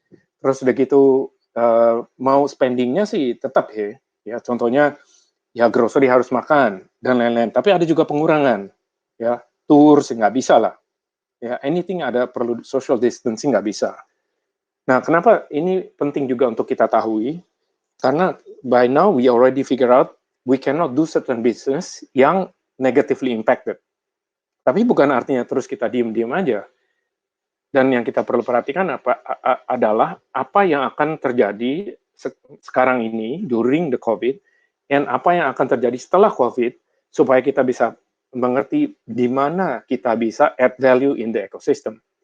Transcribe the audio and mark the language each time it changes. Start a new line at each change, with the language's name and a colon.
Indonesian: Terus udah gitu, mau spendingnya sih tetap ya, contohnya, ya grocery harus makan, dan lain-lain. Tapi ada juga pengurangan, ya, tour sih nggak bisa lah, ya, anything ada perlu social distancing nggak bisa. Nah, kenapa ini penting juga untuk kita tahui?
English: Karena by now we already figure out we cannot do certain business yang negatively impacted.
Indonesian: Tapi bukan artinya terus kita diem-diem aja. Dan yang kita perlu perhatikan adalah apa yang akan terjadi sekarang ini
English: during the COVID,
Indonesian: dan apa yang akan terjadi setelah COVID, supaya kita bisa mengerti di mana kita bisa
English: add value in the ecosystem.